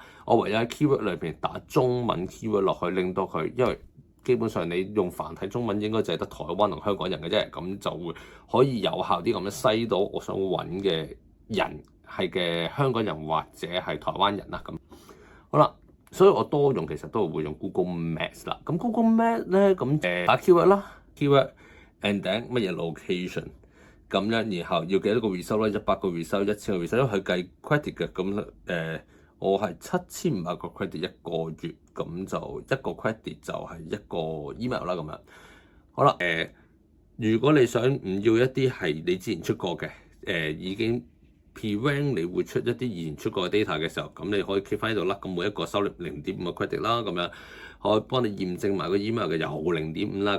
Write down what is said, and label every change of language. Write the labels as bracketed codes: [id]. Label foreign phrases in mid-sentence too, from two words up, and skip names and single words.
[yue] 我唯有喺 keyword 裏邊打中文 keyword 落去，令到佢，因為基本上你用繁體中文應該就係得台灣同香港人嘅啫，咁就會可以有效啲咁樣篩到我想揾嘅人係嘅香港人或者係台灣人啦。咁好啦，所以我多用其實都會用 Google Maps 啦。咁 Google Maps 咧，咁打 keyword 啦 ， [en] keyword and then [yue] 乜嘢 location。咁樣，然後要幾多個 result 咧？100個 result、1000個 result，因為佢計 credit 嘅。咁我係7500個 credit 一個月，咁就一個 credit 就係一個 email 啦。咁樣好啦。如果你想唔要一啲係你之前出過嘅，已經 pre-rank 你會出一啲以前出過嘅 data 嘅時候，咁你可以 keep 翻喺度啦。咁每一個收0.5個 credit 啦，咁樣可以幫你驗證埋個 email 嘅有0.5啦。